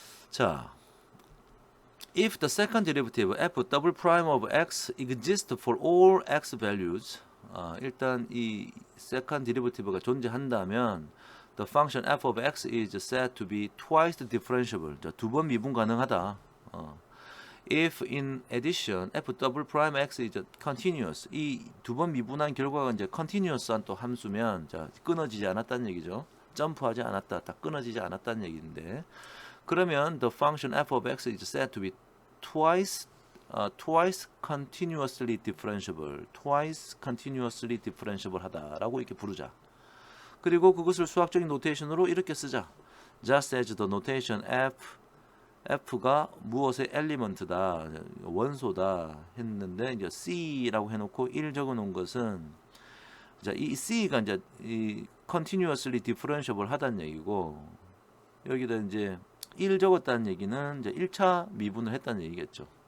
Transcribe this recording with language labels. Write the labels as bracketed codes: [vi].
[en] 자, if the second derivative f double prime of x exists for all x values, [ko] 일단 이 second derivative가 존재한다면 [en] the function f of x is said to be twice differentiable. [ko] 자, 두 번 미분 가능하다. [en] If in addition f double prime x is continuous, [ko] 이 두 번 미분한 결과가 이제 continuous한 또 함수면 자, 끊어지지 않았다는 얘기죠. 점프하지 않았다, 딱 끊어지지 않았다는 얘기인데, 그러면 [en] the function f of x is said to be twice continuously differentiable, twice continuously differentiable [ko] 하다라고 이렇게 부르자. 그리고 그것을 수학적인 노테이션으로 이렇게 쓰자. [en] Just as the notation f [ko] F가 무엇의 엘리먼트다, 원소다 했는데 이제 C라고 해놓고 1 적어놓은 것은 자, 이 C가 이제 이 continuously differentiable 하다는 얘기고 여기다 이제 1 적었다는 얘기는 이제 1차 미분을 했다는 얘기겠죠.